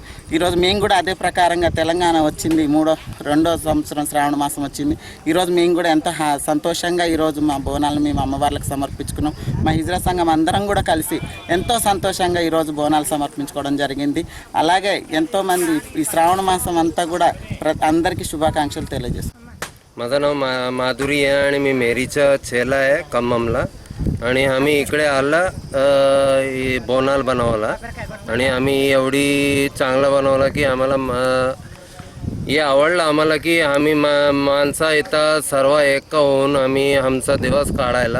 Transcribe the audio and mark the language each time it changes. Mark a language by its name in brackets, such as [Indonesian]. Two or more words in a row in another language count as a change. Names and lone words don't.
[Telugu] ఈరోజు మేము కూడా అదే ప్రకారంగా తెలంగాణ వచ్చింది, రెండో సంవత్సరం శ్రావణ మాసం వచ్చింది. ఈరోజు మేము కూడా ఎంతో సంతోషంగా ఈరోజు మా బోనాలను మేము అమ్మవార్లకు సమర్పించుకున్నాం. మా హిజ్రా సంఘం అందరం కూడా కలిసి ఎంతో సంతోషంగా ఈరోజు బోనాలు సమర్పించుకోవడం జరిగింది. అలాగే ఎంతోమంది ఈ శ్రావణ మాసం అంతా కూడా అందరికీ శుభాకాంక్షలు తెలియజేస్తాం. [Marathi] माझं नाव माधुरी आहे आणि मी मेरीचा चेला आहे कम्ममला. आणि आम्ही इकडे आला बोनाल बनवला आणि आम्ही एवढी चांगला बनवला की आम्हाला हे आवडलं आम्हाला की आम्ही माणसं इथं सर्व एक होऊन आम्ही आमचा दिवस काढायला.